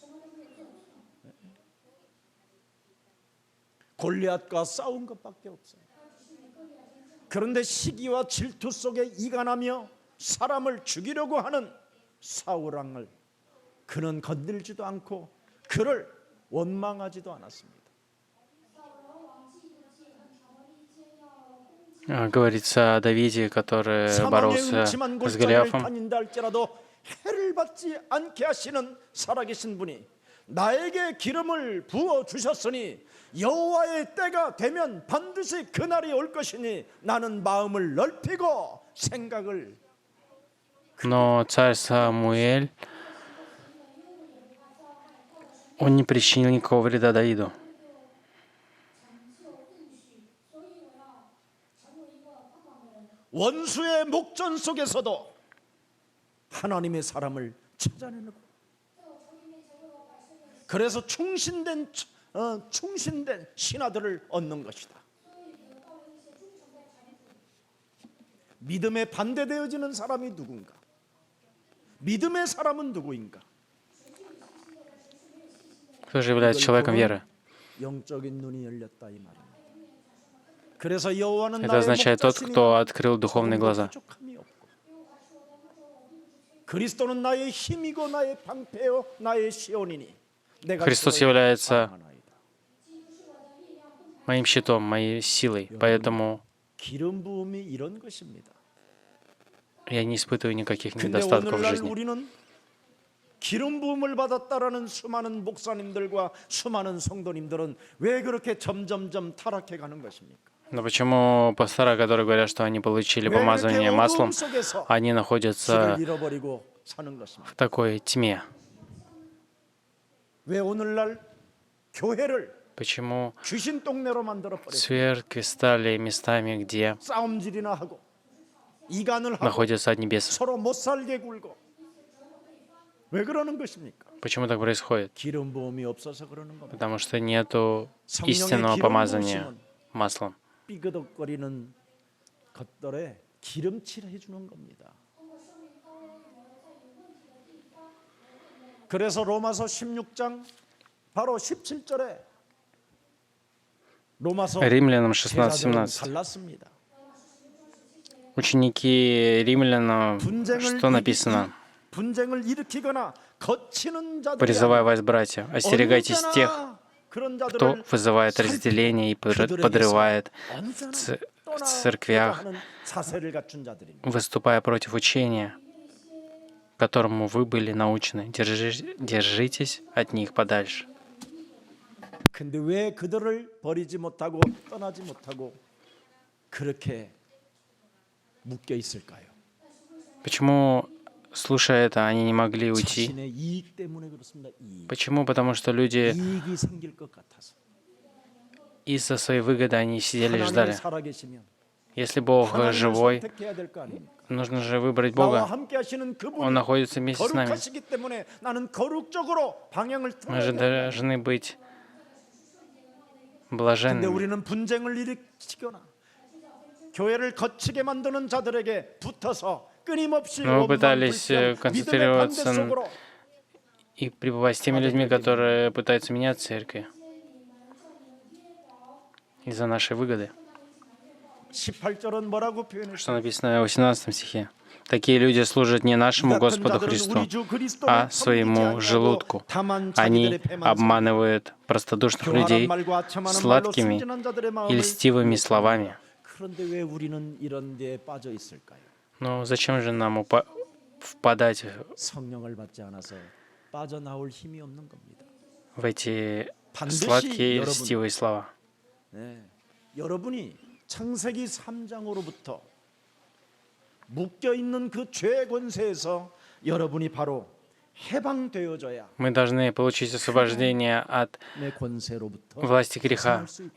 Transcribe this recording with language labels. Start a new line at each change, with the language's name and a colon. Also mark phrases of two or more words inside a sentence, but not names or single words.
Korean: 골리앗과 싸운 것밖에 없어요. 그런데 시기와 질투 속에 이간하며 사람을 죽이려고 하는 사울 왕을 그는 건들지도 않고 그를 원망하지도 않았습니다.
Russian: Говорится о Давиде, который
Korean: 사망의
Russian: боролся
Korean: 음침한
Russian: с
Korean: 골짜기를
Russian: Голиафом.
Korean: 다닌다 할지라도 해를 받지 않게 하시는 살아계신 분이 나에게 기름을 부어 주셨으니 여호와의 때가 되면 반드시 그날이 올 것이니 나는 마음을 넓히고 생각을.
Russian: Но царь Самуэль, он не причинил никакого вреда Давиду.
Korean: 원수의 목전 속에서도 하나님의 사람을 찾아내는 것. 그래서 충신된 신하들을 얻는 것이다. 믿음에 반대되어지는 사람이 누군가? 믿음의 사람은 누구인가?
Russian: Кто же является человеком веры?
Korean: 영적인 눈이 열렸다 이 말입니다. 그래서 여호와는
Russian: Это означает тот, кто открыл духовные глаза.
Korean: 그리스도는 나의 힘이고 나의 방패요 나의 시온이니 내가
Russian: Христос является моим щитом, моей силой, поэтому
Korean: 기름 부음이 이런 것입니다.
Russian: я не испытываю никаких
Korean: 근데
Russian: недостатков в
Korean: 오늘날
Russian: жизни.
Korean: 우리는 기름 부음을 받았다라는 수많은 목사님들과 수많은 성도님들은 왜 그렇게 점점점 타락해 가는 것입니까?
Russian: Но почему пастора, которые говорят, что они получили
Korean: 왜 그렇게
Russian: помазание
Korean: 어두움
Russian: маслом,
Korean: 속에서
Russian: они находятся
Korean: 길을 잃어버리고 사는 것입니까?
Russian: в такой тьме?
Korean: 왜 오늘날 교회를
Russian: Почему
Korean: 귀신 동네로 만들어 버렸어요?
Russian: церкви стали местами, где
Korean: 싸움질이나 하고 이간을 하고
Russian: находятся одни бесы?
Korean: 서로 못 살게 굴고 왜 그러는 것입니까?
Russian: Почему так происходит?
Korean: 기름 부음이 없어서 그러는 겁니다.
Russian: Потому что нету
Korean: 성령의
Russian: истинного
Korean: 기름
Russian: помазания
Korean: 부으심은
Russian: маслом.
Korean: 삐그덕거리는 것들에 기름칠 해주는 겁니다. 그래서 로마서 16장 바로 17절에 로마서
Russian: Римлянам 16,
Korean: 제자들은
Russian: 17.
Korean: 갈랐습니다.
Russian: Ученики римлянам, что написано?
Korean: 분쟁을 일으키거나 거치는 자들이
Russian: Призывая вас, братья, остерегайтесь тех,
Korean: 그런
Russian: кто
Korean: 자들을
Russian: вызывает разделение и подрывает в церквях,
Korean: 사세를 갖춘 자들입니다.
Russian: выступая против учения, которому вы были научены. Держитесь от них подальше.
Korean: 근데 왜 그들을 버리지 못하고 떠나지 못하고 그렇게 묶여 있을까요?
Russian: Почему, слушая это, они не могли уйти?
Korean: 자신의 이익 때문에 그렇습니다. 이익.
Russian: Почему? Потому что люди
Korean: 이익이 생길 것 같아서.
Russian: из-за своей выгоды они сидели и
Korean: 하나님이
Russian: ждали.
Korean: 살아계시면
Russian: Если Бог
Korean: 하나님을 живой, 선택해야 될 거 아닙니까?
Russian: нужно же выбрать
Korean: 나와
Russian: Бога.
Korean: 함께 하시는
Russian: Он
Korean: 그분이
Russian: находится вместе с нами.
Korean: 거룩하시기 때문에 나는 거룩적으로 방향을
Russian: Мы же
Korean: 틀어야 돼.
Russian: должны быть
Korean: 근데
Russian: блаженными.
Korean: 우리는 분쟁을 일으키거나 교회를 거치게 만드는 자들에게 붙어서 끊임없이
Russian: Мы пытались
Korean: 원망, 불평, 믿음의
Russian: концентрироваться
Korean: 반대 속으로
Russian: и пребывать с теми людьми, которые пытаются менять церкви из-за нашей выгоды.
Korean: 18절은 뭐라고
Russian: Что
Korean: 표현했어요?
Russian: написано в 18 стихе? Такие люди служат не нашему Господу Христу, а своему желудку. Они обманывают простодушных людей сладкими и льстивыми словами.
Korean: 그런데 왜 우리는 이런 데에 빠져 있을까요?
Russian: Но зачем же нам впадать
Korean: 성령을 받지 않아서 빠져나올 힘이 없는 겁니다.
Russian: в эти
Korean: 반드시
Russian: сладкие
Korean: 여러분,
Russian: льстивые слова?
Korean: 네, 여러분이 창세기 3장으로부터 묶여 있는 그 죄의 권세에서 여러분이 바로 해방되어져야
Russian: Мы должны получить освобождение от
Korean: 내 권세로부터
Russian: власти греха,
Korean: 벗어날 수